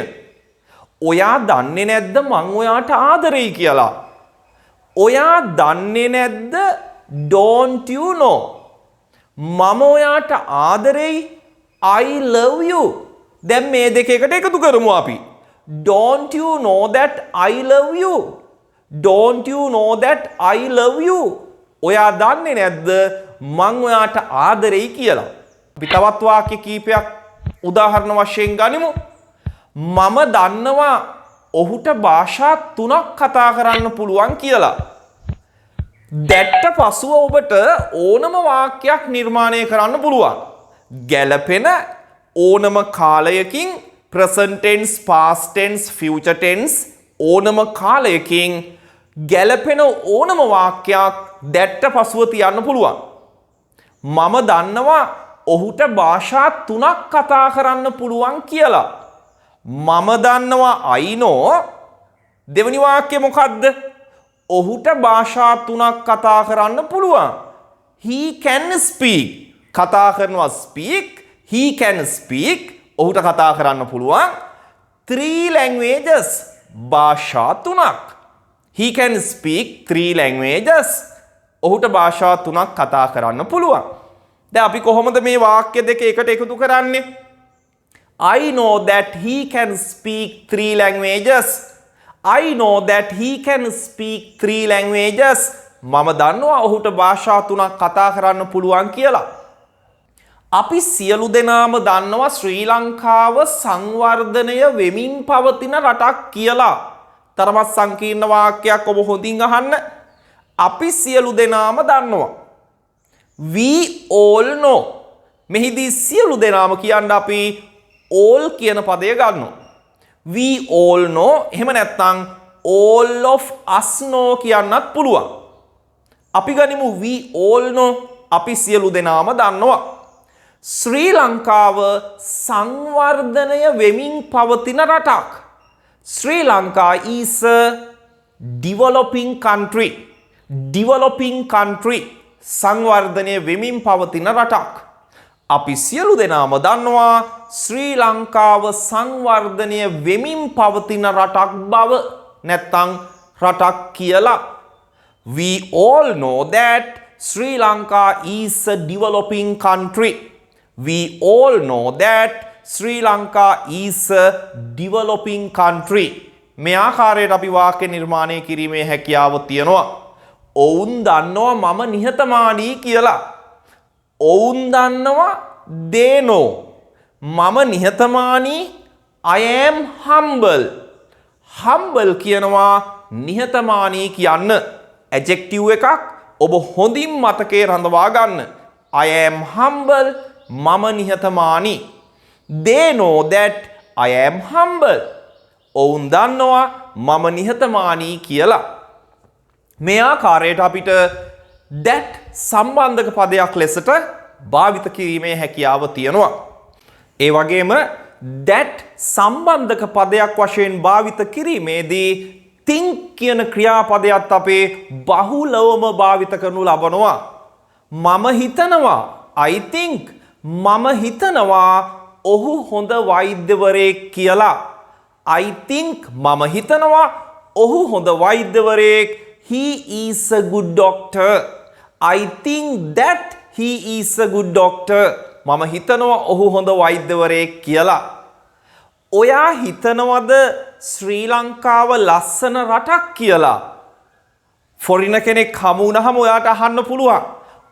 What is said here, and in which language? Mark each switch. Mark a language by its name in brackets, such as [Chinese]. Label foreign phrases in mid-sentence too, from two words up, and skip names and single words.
[Sinhala] ඔයා දන්නේ නැද්ද මං ඔයාට ආදරෙයි කියලා? ඔයා දන්නේ නැද්ද [English] don't you know? [Sinhala] මම ඔයාට ආදරෙයි [English] I love you. [Sinhala] දැන් මේ දෙක එකට එකතු කරමු අපි. [English] Don't you know that I love you? Don't you know that I love you? [Sinhala] ඔයා දන්නේ නැද්ද මං ඔයාට ආදරෙයි කියලා? අපි තවත් වාක්‍ය කීපයක් උදාහරණ වශයෙන් ගනිමු. මම දන්නවා ඔහුට භාෂා 3ක් කතා කරන්න පුළුවන් කියලා. දැට්ට පසුව ඔබට ඕනම වාක්‍යයක් නිර්මාණය කරන්න පුළුවන්. ගැළපෙන ඕනම කාලයකින් [English] present tense, past tense, future tense [Sinhala] ඕනම කාලයකින් ගැළපෙන ඕනම වාක්‍යයක් දැට්ට පසුව තියන්න පුළුවන්. මම දන්නවා ඔහුට භාෂා 3ක් කතා කරන්න පුළුවන් කියලා. මම දන්නවා [English] I know. [Sinhala] දෙවෙනි වාක්‍යය මොකද්ද? ඔහුට භාෂා 3ක් කතා කරන්න පුළුවන්. [English] He can speak. [Sinhala] කතා කරනවා speak. [English] He can speak. [Sinhala] ඔහුට කතා කරන්න පුළුවන් 3 languages. භාෂා 3ක්. [English] He can speak 3 languages. [Sinhala] ඔහුට භාෂා 3ක් කතා කරන්න පුළුවන්. දැන් අපි කොහොමද මේ වාක්‍ය දෙක එකට එකතු කරන්නේ? [English] I know that he can speak 3 languages. I know that he can speak 3 languages. [Sinhala] මම දන්නවා ඔහුට භාෂා 3ක් කතා කරන්න පුළුවන් කියලා. අපි සියලු දෙනාම දන්නවා ශ්‍රී ලංකාව සංවර්ධනය වෙමින් පවතින රටක් කියලා. තරමත් සංකීර්ණ වාක්‍යයක් ඔබ හොඳින් අහන්න. අපි සියලු දෙනාම දන්නවා. [English] We all know. [Sinhala] මෙහිදී සියලු දෙනාම කියන්න අපි all කියන පදය ගන්නවා. [English] We all know. [Sinhala] එහෙම නැත්නම් [English] all of us know [Sinhala] කියන්නත් පුළුවන්. අපි ගනිමු [English] we all know. [Sinhala] අපි සියලු දෙනාම දන්නවා. ශ්‍රී ලංකාව සංවර්ධනය වෙමින් පවතින රටක්. [English] Sri Lanka is a developing country. Developing country. [Sinhala] සංවර්ධනය වෙමින් පවතින රටක්. අපි සියලු දෙනාම දන්නවා ශ්‍රී ලංකාව සංවර්ධනය වෙමින් පවතින රටක් බව. නැත්තං රටක් කියලා. [English] We all know that Sri Lanka is a developing country. We all know that Sri Lanka is a developing country. [Sinhala] මේ ආකාරයට අපි වාක්‍ය නිර්මාණය කිරීමේ හැකියාව තියෙනවා. ඔවුන් දන්නවා මම නිහතමානී කියලා. ඔවුන් දන්නවා [English] they know. [Sinhala] මම නිහතමානී [English] I am humble. [Sinhala] humble කියනවා නිහතමානී කියන්න. adjective එකක් ඔබ හොඳින් මතකේ රඳවා ගන්න. [English] I am humble. [Sinhala] මම නිහතමානී. [English] They know that I am humble. [Sinhala] ඔවුන් දන්නවා මම නිහතමානී කියලා. මේ ආකාරයට අපිට that සම්බන්ධක පදයක් ලෙසට භාවිත කිරීමේ හැකියාව තියෙනවා. ඒ වගේම that සම්බන්ධක පදයක් වශයෙන් භාවිත කිරීමේදී think කියන ක්‍රියාපදයක් අපේ බහුලවම භාවිත කරනු ලබනවා. මම හිතනවා [English] I think. [Sinhala] මම හිතනවා ඔහු හොඳ වෛද්‍යවරයෙක් කියලා. [English] I think [Sinhala] මම හිතනවා ඔහු හොඳ වෛද්‍යවරයෙක්. [English] He is a good doctor. I think that he is a good doctor. [Sinhala] මම හිතනවා ඔහු හොඳ වෛද්‍යවරයෙක් කියලා. ඔයා හිතනවද ශ්‍රී ලංකාව ලස්සන රටක් කියලා? ෆොරින කෙනෙක් හමු වුණාම ඔයාට අහන්න පුළුවන්.